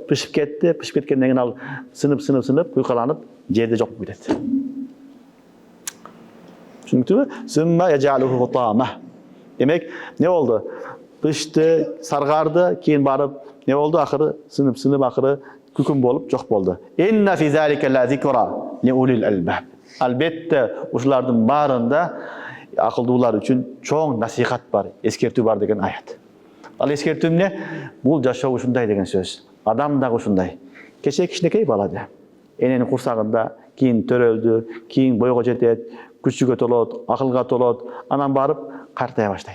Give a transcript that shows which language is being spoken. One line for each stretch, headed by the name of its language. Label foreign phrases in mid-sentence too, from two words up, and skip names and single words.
Kyrgyz: Пышып кетти, пышып кеткенден кийин ал сынып, куйкаланып, жерде жок болуп кетет. Түшүнүктүбү?
Arabic: ثم يجعله حطاما.
Kyrgyz: Демек, не болду? Пышты, саргарды, кийин барып, не болду? Акыры сынып, акыры күкүм болуп жок болду.
Arabic: إن في ذلك لذكرى لأولي الألباب.
Kyrgyz: Албетте, ушулардын баарында акылдуулар үчүн чоң насихат бар, эскертүү бар деген аят. Ал эскертүү эмне? Бул жашоо ушундай деген сөз. Адам дагы ушундай. Кече кичинекей бала да. Эненин курсагында, кийин төрөлдү, кийин бойго жетет, күчүгө толот, акылга толот, анан барып картая баштайт.